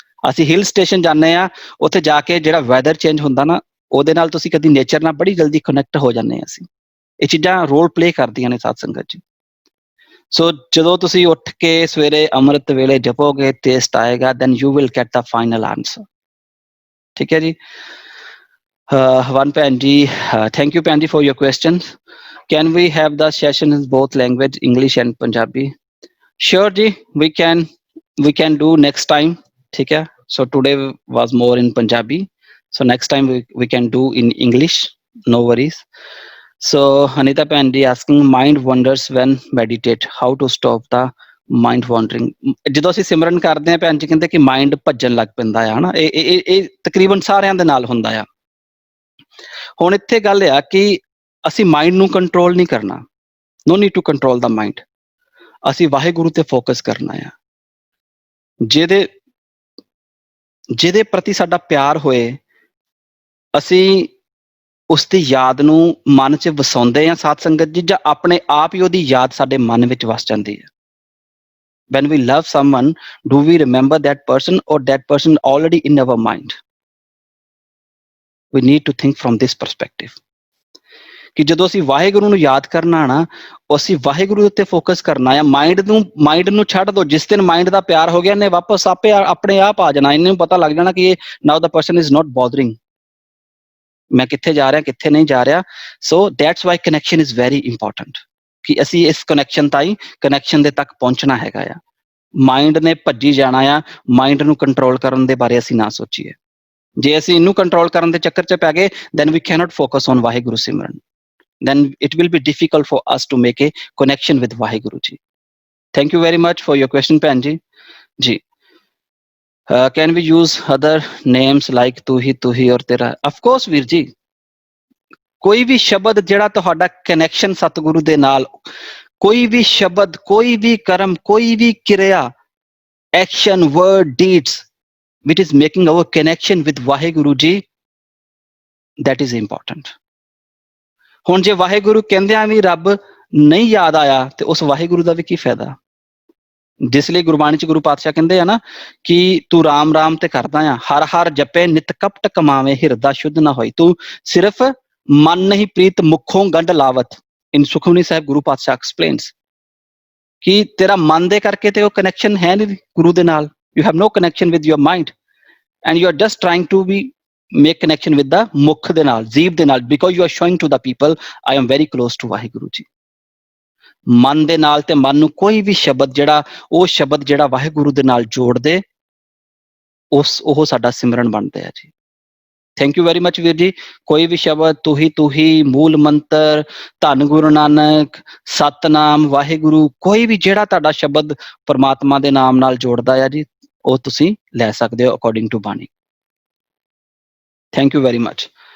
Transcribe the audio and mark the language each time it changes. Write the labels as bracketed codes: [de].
[pa] ਅਸੀਂ hill station ਜਾਂਦੇ ਆ, ਉੱਥੇ ਜਾ ਕੇ ਜਿਹੜਾ ਵੈਦਰ ਚੇਂਜ ਹੁੰਦਾ ਨਾ, ਉਹਦੇ ਨਾਲ ਤੁਸੀਂ ਕਦੀ ਨੇਚਰ ਨਾਲ ਬੜੀ ਜਲਦੀ ਕਨੈਕਟ ਹੋ ਜਾਂਦੇ ਹਾਂ ਅਸੀਂ। ਇਹ ਚੀਜ਼ਾਂ ਰੋਲ ਪਲੇ ਕਰਦੀਆਂ ਨੇ ਸਾਧ ਸੰਗਤ ਜੀ। ਸੋ ਜਦੋਂ ਤੁਸੀਂ ਉੱਠ ਕੇ ਸਵੇਰੇ ਅੰਮ੍ਰਿਤ ਵੇਲੇ ਜਪੋਗੇ, ਟੇਸਟ ਆਏਗਾ, [en] Then you will get the final answer. [pa] ਠੀਕ ਹੈ ਜੀ। [en] one ਭੈਣ ਜੀ, thank you ਭੈਣ ਜੀ for your questions. Can we have the session in both language, English and Punjabi? Sure ji, we can do next time. [hi] ठीक है, [en] so today was more in Punjabi, so next time we can do in English, no worries. So Anita ਭੈਣ ji asking mind wanders when meditate, how to stop the mind wandering? [pa] ਜਦੋਂ ਅਸੀਂ ਸਿਮਰਨ ਕਰਦੇ ਹਾਂ ਭੈਣ ਜੀ ਕਹਿੰਦੇ ਕਿ ਮਾਈਂਡ ਭੱਜਣ ਲੱਗ ਪੈਂਦਾ ਆ ਹਨਾ। ਇਹ ਤਕਰੀਬਨ ਸਾਰਿਆਂ ਦੇ ਨਾਲ ਹੁੰਦਾ ਆ। ਹੁਣ ਇੱਥੇ ਗੱਲ ਆ ਕਿ ਅਸੀਂ ਮਾਈਂਡ ਨੂੰ ਕੰਟਰੋਲ ਨਹੀਂ ਕਰਨਾ। [en] No need to control the mind. [pa] ਅਸੀਂ ਵਾਹਿਗੁਰੂ ਤੇ ਫੋਕਸ ਕਰਨਾ ਆ। ਜਿਹਦੇ ਪ੍ਰਤੀ ਸਾਡਾ ਪਿਆਰ ਹੋਏ, ਅਸੀਂ ਉਸ ਦੀ ਯਾਦ ਨੂੰ ਮਨ 'ਚ ਵਸਾਉਂਦੇ ਹਾਂ ਸਾਧ ਸੰਗਤ ਜੀ, ਜਾਂ ਆਪਣੇ ਆਪ ਹੀ ਉਹਦੀ ਯਾਦ ਸਾਡੇ ਮਨ ਵਿੱਚ ਵਸ ਜਾਂਦੀ ਹੈ। [en] When we love someone, do we remember that person, or that person already in our mind? We need to think from this perspective. [pa] ਕਿ ਜਦੋਂ ਅਸੀਂ ਵਾਹਿਗੁਰੂ ਨੂੰ ਯਾਦ ਕਰਨਾ ਨਾ, ਅਸੀਂ ਵਾਹਿਗੁਰੂ ਉੱਤੇ ਫੋਕਸ ਕਰਨਾ ਆ। ਮਾਈਂਡ ਨੂੰ ਛੱਡ ਦੋ। ਜਿਸ ਦਿਨ ਮਾਈਂਡ ਦਾ ਪਿਆਰ ਹੋ ਗਿਆ, ਇਹਨੇ ਵਾਪਸ ਆਪੇ ਆਪਣੇ ਆਪ ਆ ਜਾਣਾ। ਇਹਨੂੰ ਪਤਾ ਲੱਗ ਜਾਣਾ ਕਿ ਇਹ [en] now the person is not bothering, [pa] ਮੈਂ ਕਿੱਥੇ ਜਾ ਰਿਹਾ, ਕਿੱਥੇ ਨਹੀਂ ਜਾ ਰਿਹਾ। [en] so that's why connection is very important, [pa] ਕਿ ਅਸੀਂ ਇਸ ਕਨੈਕਸ਼ਨ ਤਾਈਂ ਕਨੈਕਸ਼ਨ ਦੇ ਤੱਕ ਪਹੁੰਚਣਾ ਹੈਗਾ ਆ। ਮਾਈਂਡ ਨੇ ਭੱਜੀ ਜਾਣਾ ਆ, ਮਾਈਂਡ ਨੂੰ ਕੰਟਰੋਲ ਕਰਨ ਦੇ ਬਾਰੇ ਅਸੀਂ ਨਾ ਸੋਚੀਏ। ਜੇ ਅਸੀਂ ਇਹਨੂੰ ਕੰਟਰੋਲ ਕਰਨ ਦੇ ਚੱਕਰ 'ਚ ਪੈ ਗਏ, [en] then we cannot focus on [pa] Waheguru Simran. [en] then it will be difficult for us to make a connection with Vaheguru ji. Thank you very much for your question, Pan ji. Can we use other names like tu hi or tera? Of course, Veer ji. [pa] ਕੋਈ ਵੀ ਸ਼ਬਦ ਜਿਹੜਾ ਤੁਹਾਡਾ connection ਸਤਿਗੁਰੂ ਦੇ ਨਾਲ, ਕੋਈ ਵੀ ਸ਼ਬਦ, ਕੋਈ ਵੀ ਕਰਮ, ਕੋਈ ਵੀ ਕਿਰਿਆ, action, word, deeds [en] which is making our connection with Vaheguru ji, that is important. [pa] ਹੁਣ ਜੇ ਵਾਹਿਗੁਰੂ ਕਹਿੰਦਿਆਂ ਵੀ ਰੱਬ ਨਹੀਂ ਯਾਦ ਆਇਆ ਤੇ ਉਸ ਵਾਹਿਗੁਰੂ ਦਾ ਵੀ ਕੀ ਫਾਇਦਾ? ਜਿਸ ਲਈ ਗੁਰਬਾਣੀ 'ਚ ਗੁਰੂ ਪਾਤਸ਼ਾਹ ਕਹਿੰਦੇ ਆ ਨਾ ਕਿ ਤੂੰ ਰਾਮ ਰਾਮ ਤੇ ਕਰਦਾ ਆ, ਹਰ ਹਰ ਜਪੇ ਨਿਤ ਕਪਟ ਕਮਾਵੇ, ਹਿਰਦਾ ਸ਼ੁੱਧ ਨਾ ਹੋਈ। ਤੂੰ ਸਿਰਫ ਮਨ ਨਹੀਂ ਪ੍ਰੀਤ ਮੁਖੋਂ ਗੰਢ ਲਾਵਤ। ਇਨ ਸੁਖਮਨੀ ਸਾਹਿਬ ਗੁਰੂ ਪਾਤਸ਼ਾਹ ਐਕਸਪਲੇਨਸ ਕਿ ਤੇਰਾ ਮਨ ਦੇ ਕਰਕੇ ਤੇ ਉਹ ਕਨੈਕਸ਼ਨ ਹੈ ਨਹੀਂ ਗੁਰੂ ਦੇ ਨਾਲ। [en] You have no connection with your mind and you are just trying to make connection with the [pa] mukh de naal, jeeb de naal, [en] because you are showing to the people I am very close to Vaheguru ji. [pa] ਮਨ ਦੇ ਨਾਲ ਤੇ ਮਨ ਨੂੰ ਕੋਈ ਵੀ ਸ਼ਬਦ ਜਿਹੜਾ, ਉਹ ਸ਼ਬਦ ਜਿਹੜਾ ਵਾਹਿਗੁਰੂ ਦੇ ਨਾਲ ਜੋੜ ਦੇ, ਉਹ ਸਾਡਾ ਸਿਮਰਨ ਬਣਦੇ ਆ ਜੀ। [en] thank you very much [pa] ਵੀਰ ਜੀ। ਕੋਈ ਵੀ ਸ਼ਬਦ, ਤੂੰ ਹੀ, ਮੂਲ ਮੰਤਰ, ਧੰਨ ਗੁਰੂ ਨਾਨਕ, ਸਤਨਾਮ, ਵਾਹਿਗੁਰੂ, ਕੋਈ ਵੀ ਜਿਹੜਾ ਤੁਹਾਡਾ ਸ਼ਬਦ ਪਰਮਾਤਮਾ ਦੇ ਨਾਮ ਨਾਲ ਜੋੜਦਾ ਆ ਜੀ, ਉਹ ਤੁਸੀਂ ਲੈ ਸਕਦੇ ਹੋ [en] according to [pa] ਬਾਣੀ। [en] Thank you very much.